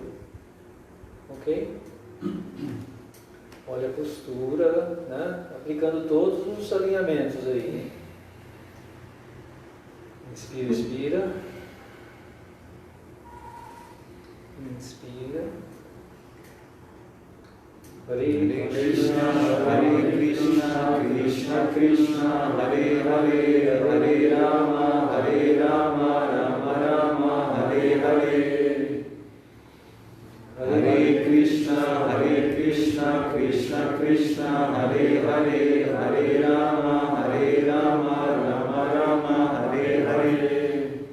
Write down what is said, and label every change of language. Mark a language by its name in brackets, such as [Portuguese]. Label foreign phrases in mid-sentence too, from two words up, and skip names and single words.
[Portuguese] Ok? Olha a postura, né? Aplicando todos os alinhamentos aí. Inspira, expira. Inspira. [Sanskrit] Hare कृष्ण, कृष्ण कृष्ण, हरे हरे, हरे राम, राम राम, हरे हरे. हरे कृष्ण, कृष्ण कृष्ण, हरे हरे, हरे राम, राम राम, हरे हरे.